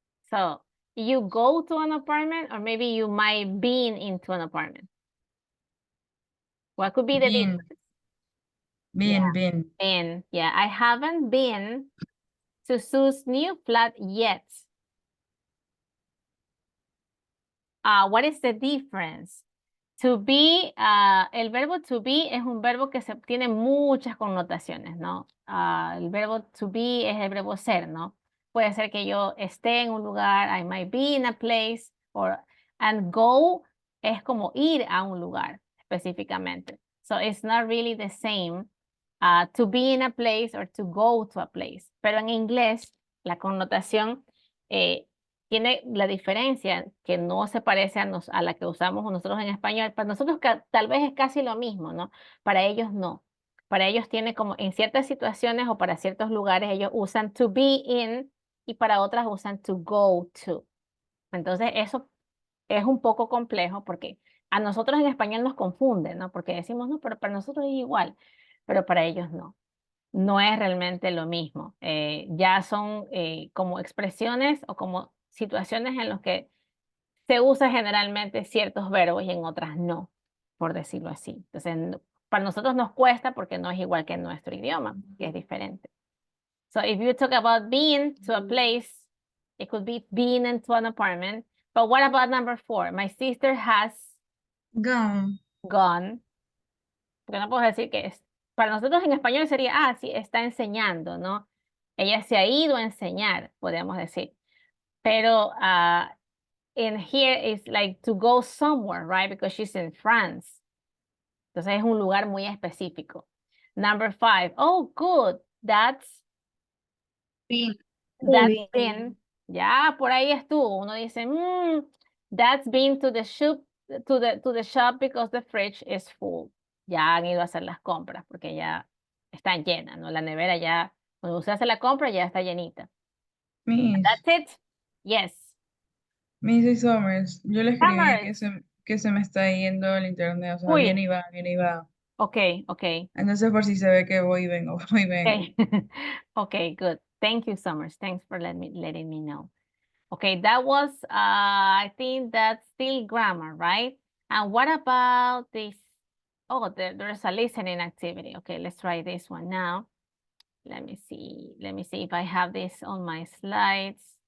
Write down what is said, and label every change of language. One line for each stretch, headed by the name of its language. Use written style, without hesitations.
English: So you go to an apartment or maybe you might be into an apartment. What could be the difference? Been. Yeah, I haven't been to Sue's new flat yet. What is the difference?
Spanish: To be, el verbo to be es un verbo que tiene muchas connotaciones, ¿no? El verbo to be es el verbo ser, ¿no? Puede ser que yo esté en un lugar,
English: I might be in a place,
Spanish: and go es como ir a un lugar específicamente. So it's not really the same to be in a place or to go to a place. Pero en inglés, la connotación tiene la diferencia que no se parece a la que usamos nosotros en español. Para nosotros tal vez es casi lo mismo, ¿no? Para ellos no. Para ellos tiene como en ciertas situaciones o para ciertos lugares ellos usan to be in y para otras usan to go to. Entonces eso es un poco complejo porque a nosotros en español nos confunde, ¿no? Porque decimos, no, pero para nosotros es igual, pero para ellos no. No es realmente lo mismo. Ya son como expresiones o como situaciones en las que se usa generalmente ciertos verbos y en otras no, por decirlo así. Entonces, para nosotros nos cuesta porque no es igual que en nuestro idioma, que es diferente.
English: So if you talk about being to a place, it could be being into an apartment. But what about number 4? My sister has Gone.
Spanish: Porque no puedo decir que es. Para nosotros en español sería, sí, está enseñando, ¿no? Ella se ha ido a enseñar, podemos decir.
English: Pero in here it's like to go somewhere, right? Because she's in France.
Spanish: Entonces es un lugar muy específico.
English: Number 5. Oh, good. That's been.
Spanish: Ya, por ahí estuvo. Uno dice,
English: that's been to the shop, to the shop because the fridge is full.
Spanish: Ya han ido a hacer las compras porque ya están llenas, ¿no? La nevera ya, cuando usted hace la compra ya está llenita.
English: Miss. That's it. Yes.
Spanish: Miss Summers, yo le escribí que se me está yendo el internet, o sea, Uy. viene y va. Ok. Entonces por si se ve que voy y vengo.
English: Okay. Okay, good. Thank you, Summers. Thanks for letting me know. Okay, that was, I think that's still grammar, right? And what about this? Oh, there's a listening activity. Okay, let's try this one now. Let me see if I have this on my slides.